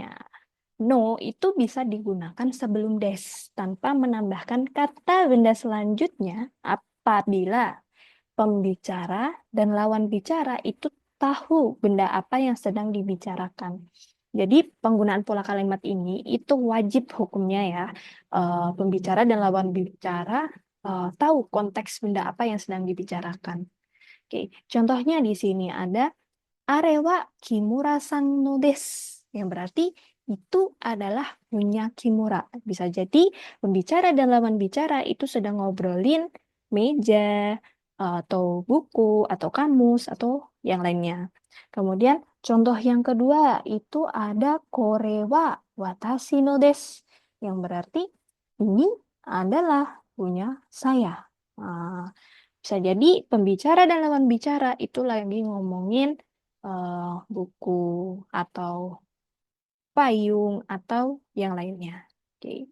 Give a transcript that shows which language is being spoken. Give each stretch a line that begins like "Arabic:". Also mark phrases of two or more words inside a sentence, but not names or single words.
Indonesian: No itu bisa digunakan sebelum des tanpa menambahkan kata benda selanjutnya apabila pembicara dan lawan bicara itu tahu benda apa yang sedang dibicarakan. Jadi penggunaan pola kalimat ini itu wajib hukumnya ya. Pembicara dan lawan bicara tahu konteks benda apa yang sedang dibicarakan. Oke, contohnya di sini ada
Japanese: あれは木村さんのです.
Indonesian: Yang berarti itu adalah punya Kimura. Bisa jadi pembicara dan lawan bicara itu sedang ngobrolin meja, atau buku, atau kamus, atau yang lainnya. Kemudian contoh yang kedua itu ada
Japanese: これは私のです.
Indonesian: Yang berarti ini adalah punya saya. Bisa jadi pembicara dan lawan bicara itu lagi ngomongin buku atau payung atau yang lainnya. Oke.